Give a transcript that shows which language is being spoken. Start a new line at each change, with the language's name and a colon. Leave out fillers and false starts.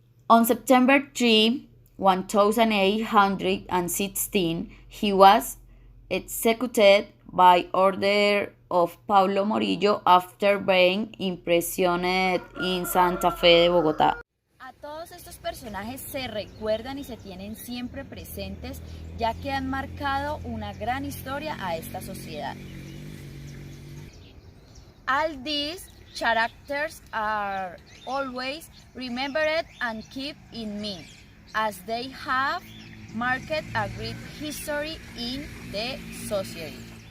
English: On September 3, 1816, he was executed by order of Pablo Morillo after being imprisoned in Santa Fe de Bogotá.
Spanish: A todos estos personajes se recuerdan y se tienen siempre presentes, ya que han marcado una gran historia a esta sociedad.
English: All these characters are always remembered and kept in mind, as they have marked a great history in the society.